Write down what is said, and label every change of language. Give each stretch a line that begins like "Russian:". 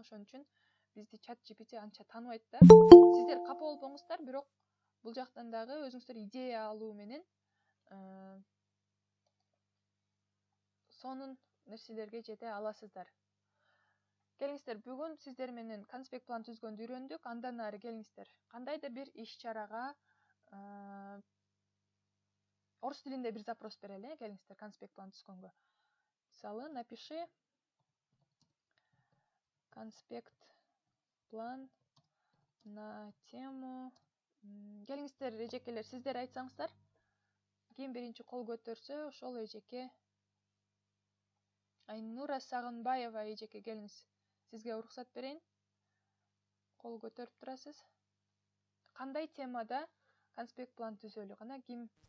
Kyrgyz: Ошон үчүн бизди ChatGPT анча тааныбайт да. Сиздер капа болбоңуздар, бирок бул жактан дагы өзүңүздөр идея алуу менен сонун нерселерге жете аласыздар. Келиңиздер, бүгүн сиздер менен конспект план түзгөндү үйрөндүк. Андан ары келиңиздер, кандайдыр бир иш-чарага орус тилинде бир запрос берели. Келиңиздер, конспект план түзгөнгө. Мисалы,
Russian: напиши конспект план на тему.
Kyrgyz: Келиңиздер, эжекелер, сиздер айтсаңыздар. Ким биринчи кол көтөрсө, ошол эжеке. Айнура Сагынбаева эжеке, келиңиз. Сизге уруксат берейин. Кол көтөрүп турасыз. Кандай темада конспект план түзөлү? Кана ким?